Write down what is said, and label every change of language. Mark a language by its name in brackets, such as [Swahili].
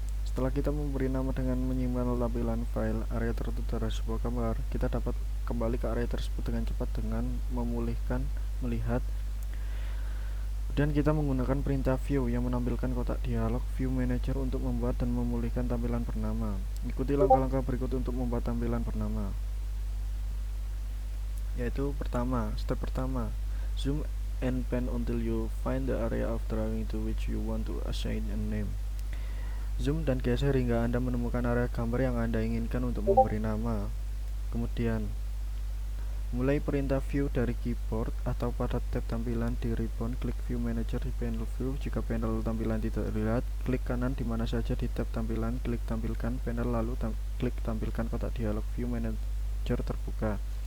[Indonesian] Setelah kita memberi nama dengan menyimpan tampilan file area tertutup dari sebuah gambar, kita dapat kembali ke area tersebut dengan cepat dengan memulihkan melihat. Dan kita menggunakan perintah view yang menampilkan kotak dialog view manager untuk membuat dan memulihkan tampilan bernama. Ikuti langkah-langkah berikut untuk membuat tampilan bernama. Yaitu step pertama, [English] zoom and pan until you find the area of drawing to which you want to assign a name. [Indonesian] Zoom dan geser hingga Anda menemukan area gambar yang Anda inginkan untuk memberi nama. Kemudian, mulai perintah view dari keyboard atau pada tab tampilan di ribbon, klik view manager di panel view. Jika panel tampilan tidak terlihat, klik kanan di mana saja di tab tampilan, klik tampilkan panel, lalu klik tampilkan kotak dialog view manager terbuka.